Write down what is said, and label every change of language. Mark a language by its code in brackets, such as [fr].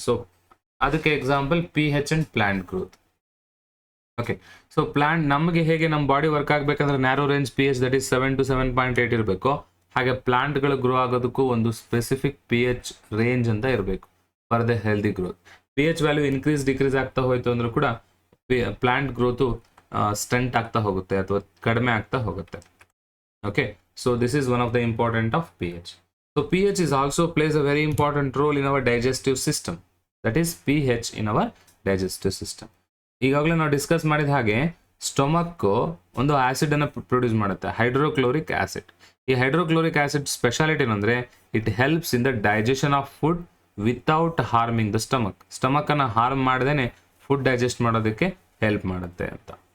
[kn] So ಅದಕ್ಕೆ example pH and plant growth. Okay, so plant ನಮಗೆ ಹೇಗೆ ನಮ್ಮ ಬಾಡಿ ವರ್ಕ್ ಆಗಬೇಕಂದ್ರೆ narrow range pH that is 7 to 7.8 ಇರಬೇಕು, ಹಾಗೆ ಪ್ಲಾಂಟ್ಗಳು ಗ್ರೋ ಆಗೋದಕ್ಕೂ ಒಂದು ಸ್ಪೆಸಿಫಿಕ್ pH ರೇಂಜ್ ಅಂತ ಇರಬೇಕು for the healthy growth. pH value increase decrease ಆಗ್ತಾ ಹೋಯಿತು ಅಂದ್ರೂ ಕೂಡ ಪ್ಲಾಂಟ್ ಗ್ರೋತು ಸ್ಟಂಟ್ ಆಗ್ತಾ ಹೋಗುತ್ತೆ ಅಥವಾ ಕಡಿಮೆ ಆಗ್ತಾ ಹೋಗುತ್ತೆ. [en] Okay, so this is one of the important of pH. So pH is also plays a very important role in our digestive system. That is pH in our digestive system. [kn] ಈಗಾಗಲೇ ನಾವು discuss ಮಾಡಿದ ಹಾಗೆ stomach ಒಂದು ಆ್ಯಸಿಡನ್ನು produce ಮಾಡುತ್ತೆ, hydrochloric acid. ಈ hydrochloric acid speciality ಏನಂದರೆ [en] It helps in the digestion of food without harming the stomach. [kn] ಸ್ಟಮಕನ್ನು harm ಮಾಡದೇನೆ food digest ಮಾಡೋದಕ್ಕೆ help ಮಾಡುತ್ತೆ ಅಂತ.